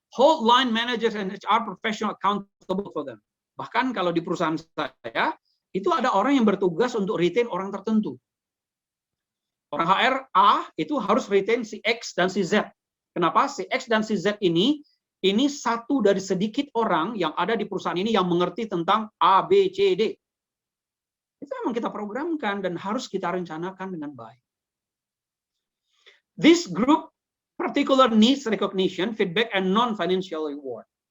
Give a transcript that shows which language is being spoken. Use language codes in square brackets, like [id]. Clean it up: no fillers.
[en] Hold line managers and HR professional accountable for them. [id] Bahkan kalau di perusahaan saya, itu ada orang yang bertugas untuk retain orang tertentu. Orang HR A itu harus retain si X dan si Z. Kenapa? Si X dan si Z ini satu dari sedikit orang yang ada di perusahaan ini yang mengerti tentang A, B, C, D. Itu memang kita programkan dan harus kita rencanakan dengan baik. [en] This group particular needs recognition, feedback, and non-financial reward.